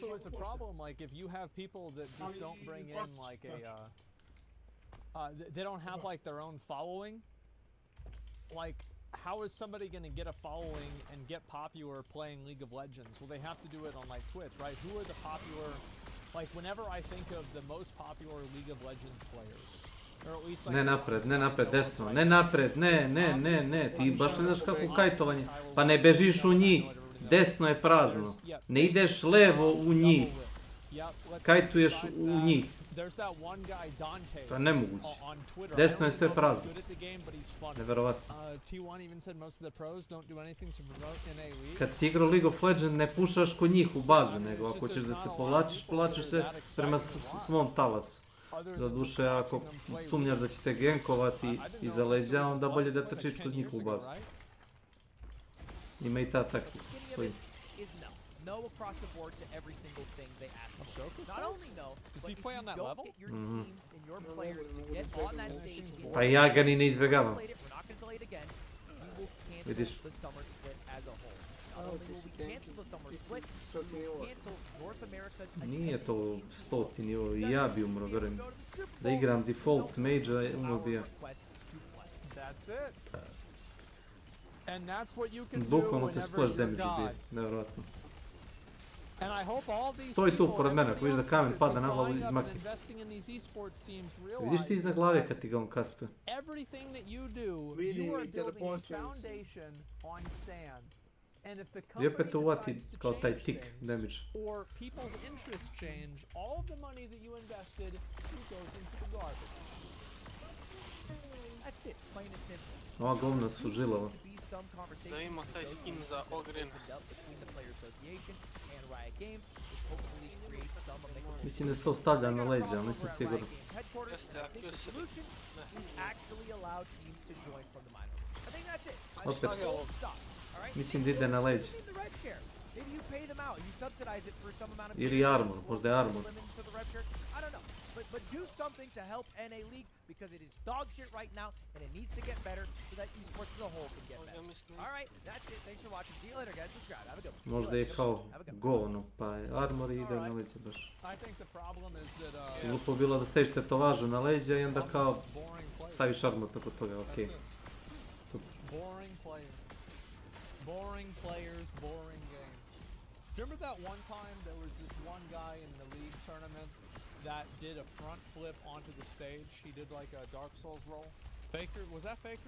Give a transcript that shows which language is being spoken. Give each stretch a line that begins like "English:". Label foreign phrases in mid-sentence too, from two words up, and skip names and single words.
English: also is a problem, like, if you have people that just don't bring in, like, they don't have, like, their own following, like, how is somebody going to get a following and get popular playing League of Legends? Well, they have to do it on, like, Twitch, right? Who are the popular, like, whenever I think of the most popular League of Legends players, or at least, like,
Serbian: Ne napred, desno, ne napred, ne, ti baš ne znaš kako kajtovanje, pa ne bežiš u njih, desno je prazno, ne ideš levo u njih, kajtuješ u njih, to je nemoguće, desno je sve prazno, neverovatno. Kad si igrao League of Legends ne pušaš kod njih u bazu, nego ako ćeš da se povlačiš se prema svom talasu. Doduše, ako sumnjaš da će te gankovati iza leđa, onda bolje da trčiš kroz njihovu bazu. Ima i ta taktika, stoji.
English: No across the board to every single thing they ask for. Not only no, does but he play on that level? Get your teams and your players to get on that stage.
Croatian: Pa ja ga ni ne izbjegavam.
English: We're not going to delay it again. We will cancel the summer split as a whole. Not only will we cancel the summer split, we will cancel North America's...
Croatian: Nije to 100. nivo, i ja bi umro, vjerujem. Da igram
English: default mage-a,
Croatian: umro bi ja.
English: That's it. And that's what you can do
Croatian: Bukvalno te
English: whenever
Croatian: splash
English: you're
Croatian: damage ubije,
English: God.
Croatian: nevjerojatno.
English: And I hope all these
Croatian: Stoji tu
English: people
Croatian: pored
English: and
Croatian: mene, ako vidiš da
English: everybody
Croatian: kamen
English: else
Croatian: pada na
English: that's
Croatian: glavu,
English: lined up and
Croatian: izmakni se.
English: investing in these esports teams
Croatian: Vidiš ti
English: realize
Croatian: iznad glave kad ti ga on kaspuje.
English: everything that you do, you are building a foundation on sand. And if the I company
Croatian: opet to uvati
English: decides to
Croatian: kao taj
English: change
Croatian: tik
English: things,
Croatian: damage.
English: or people's interests change, all of the money that you invested goes into the garbage. That's it, plain and simple.
Croatian: Ova govna su žilava. Da ima taj skin za Ogren. Mislim da se to stavlja na leđa, ali nisam siguran. Jeste, a Q se... Opet, mislim da ide na leđa. Ili armor, možda je armor.
English: But do something to help NA League because it is dog shit right now and it needs to get better so that esports as a whole can get better. Alright, that's it. Thanks for watching. See you later, guys. Subscribe. Have a good one.
Croatian: Možda je kao go ono, pa je armor i ide na leđa baš. Glupo bilo da staviš tetovažu na leđa i onda kao staviš armor preko toga, okej. Super.
English: Boring players. Boring players, boring games. Do you remember that one time there was this one guy in the league tournament that did a front flip onto the stage? He did like a Dark Souls roll. Faker, was that Faker?